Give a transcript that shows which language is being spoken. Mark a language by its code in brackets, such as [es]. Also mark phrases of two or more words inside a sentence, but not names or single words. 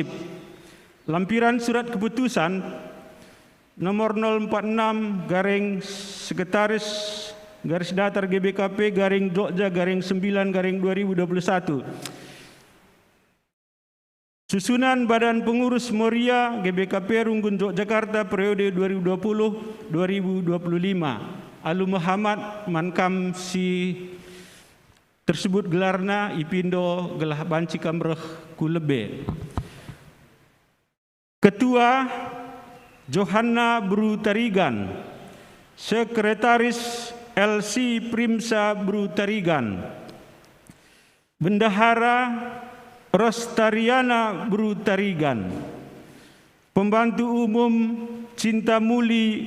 [id] Lampiran surat keputusan nomor 046 Sekretaris GBKP Jogja 9/2021. Susunan Badan Pengurus Moria GBKP Runggun Yogyakarta periode 2020-2025. [btx] Alu Muhammad Mankam si tersebut gelarna Ipindo gelah banci kamreh kulebe. [id] Ketua Johanna Bru Tarigan, Sekretaris LC Primsa Bru Tarigan, Bendahara Rostariana Bru Tarigan, Pembantu Umum Cintamuli